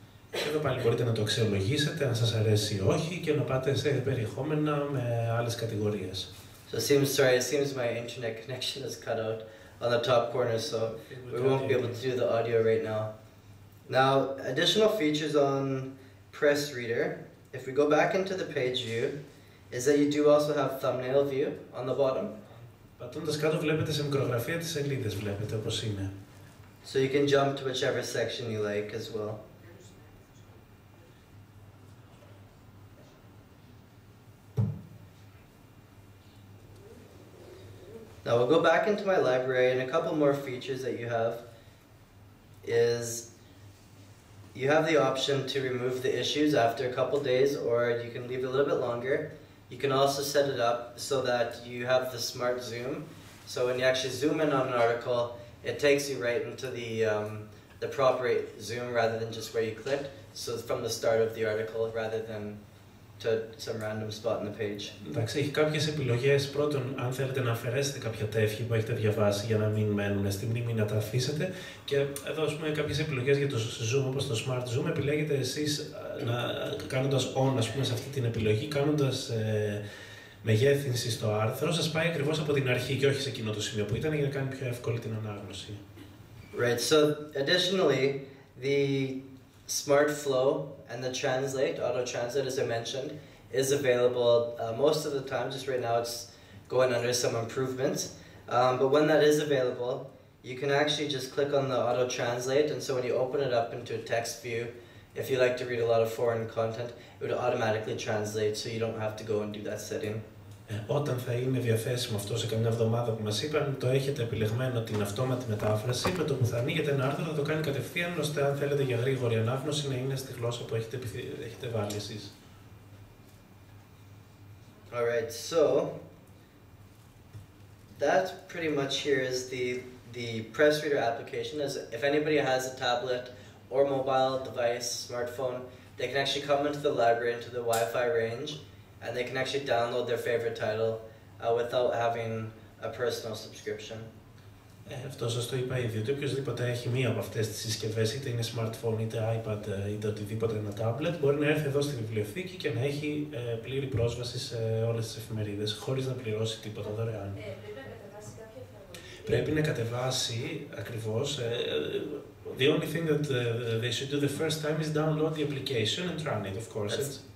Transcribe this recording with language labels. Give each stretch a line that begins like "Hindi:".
Greek: Και εδώ πάλι μπορείτε να το αξιολογήσετε, αν σας αρέσει ή όχι, και να πάτε σε περιεχόμενα με άλλες κατηγορίες.
English: So it seems my internet connection is cut out on the top corner, so we won't be able to do the audio right now. Now, additional features on Press Reader, if we go back into the page view, is that you do also have thumbnail view on the bottom.
Greek: Πατώντας κάτω βλέπετε σε μικρογραφία τις σελίδες, βλέπετε όπως είναι.
English: So you can jump to whichever section you like as well. Now we'll go back into my library, and a couple more features that you have is you have the option to remove the issues after a couple days, or you can leave it a little bit longer. You can also set it up so that you have the smart zoom. So when you actually zoom in on an article, it takes you right into the proper zoom rather than just where you clicked. So from the start of the article rather than to some random spot on the page.
Greek: Εντάξει, έχει κάποιες επιλογές. Πρώτον, αν θέλετε να αφαιρέσετε κάποια τεύχη που έχετε διαβάσει για να μην μένουν στη μνήμη, να τα αφήσετε. Και εδώ, ας πούμε, κάποιες επιλογές για το zoom, όπως το smart zoom, επιλέγετε εσείς κάνοντας on, ας πούμε, σε αυτή την επιλογή, κάνοντας μεγέθυνση στο άρθρο, σας πάει ακριβώς από την αρχή και όχι σε εκείνο το σημείο που ήταν, για να κάνει πιο εύκολη την ανάγνωση.
English: Right, so additionally, the Smart Flow and the Translate, auto-translate as I mentioned, is available most of the time. Just right now it's going under some improvements. But when that is available, you can actually just click on the auto-translate, and so when you open it up into a text view, if you like to read a lot of foreign content, it would automatically translate, so you don't have to go and do that setting.
Greek: Όταν θα είναι διαθέσιμο αυτό σε καμιά εβδομάδα που μας είπαν, το έχετε επιλεγμένο την αυτόματη μετάφραση, με το που θα ανοίγετε ένα άρθρο θα το κάνει κατευθείαν, ώστε αν θέλετε για γρήγορη ανάγνωση να είναι στη γλώσσα που έχετε βάλει εσείς.
English: Alright, so that pretty much here is the Press Reader application. As if anybody has a tablet or mobile device, smartphone, they can actually come into the library, into the Wi-Fi range, and they can actually download their favorite title without having a personal subscription.
Greek: Αυτό σας το είπα ήδη, ότι οποιοςδήποτε έχει μία από αυτές τις συσκευές, είτε είναι smartphone, είτε iPad, είτε οτιδήποτε ένα tablet, μπορεί να έρθει εδώ στη βιβλιοθήκη και να έχει πλήρη πρόσβαση σε όλες τις εφημερίδες, χωρίς να πληρώσει τίποτα δωρεάν. Πρέπει να κατεβάσει κάποια εφαρμογή. Πρέπει να κατεβάσει ακριβώς.
English: The only thing that they should do the first time is download the application and run it, of course.